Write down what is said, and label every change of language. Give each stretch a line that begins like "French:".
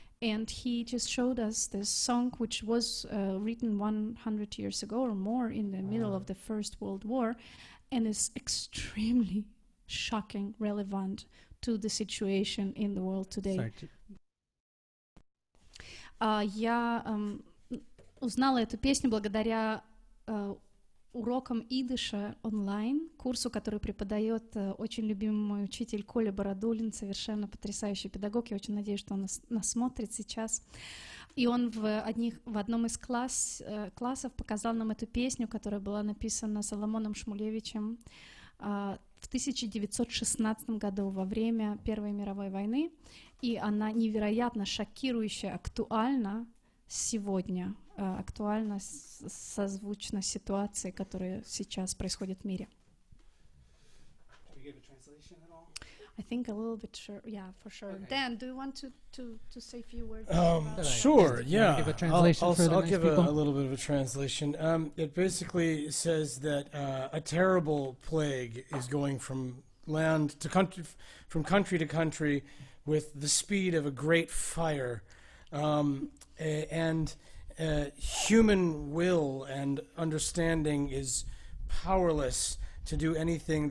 English: And he just showed us this song, which was written 100 years ago or more in the middle of the First World War, and is extremely shocking, relevant to the situation in the world today.
Russian: Я узнала эту песню благодаря урокам идыша онлайн, курсу, который преподает очень любимый мой учитель Коля Бородулин, совершенно потрясающий педагог. Я очень надеюсь, что он нас смотрит сейчас. И он в одном из классов показал нам эту песню, которая была написана Соломоном Шмулевичем в 1916 году во время Первой мировой войны. И она невероятно шокирующе актуальна сегодня, актуально созвучно ситуации, которая сейчас происходит в мире.
English: I think a little bit sure, yeah, for sure. Okay. Dan, do you want to say a few words? Sure, yeah. Give a translation I'll give a little bit of a translation. It basically says that a terrible plague is going from land to country, from country to country, with the speed of a great fire, and human will and understanding is powerless to do anything.